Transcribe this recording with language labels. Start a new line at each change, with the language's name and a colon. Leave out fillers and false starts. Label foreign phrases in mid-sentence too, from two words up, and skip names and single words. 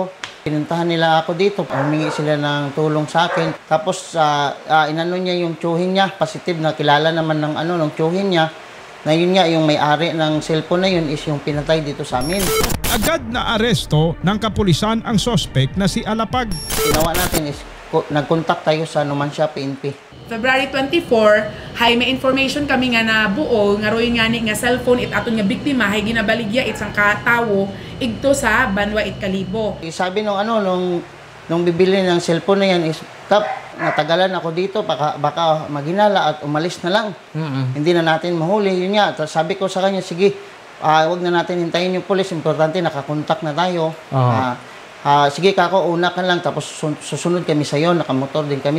Filipino: Pinuntahan nila ako dito. Humingi sila ng tulong sa akin. Tapos, inano niya yung tsuhin niya. Positive na kilala naman ng ng tsuhin niya. Na yun nga, yung may-ari ng cellphone na yun is yung pinatay dito sa amin. Agad na aresto ng kapulisan ang suspect na si Alapag. Ginawa natin is, nag-contact tayo sa Numancia PNP.
Aklanon: February 24, hay may information kami nga na buo nga roy nga ni nga cellphone it aton nga biktima hay ginabaligya isang katawo igto sa Banwa it Kalibo.
Filipino: Sabi nung bibili ng cellphone na yan is, Kap, natagalan ako dito, baka maghinala at umalis na lang. Hindi na natin mahuli. Yun nga, sabi ko sa kanya, sige, huwag na natin hintayin yung police. Importante, nakakontak na tayo. Sige kako, una ka lang, tapos susunod kami sa iyo, nakamotor din kami.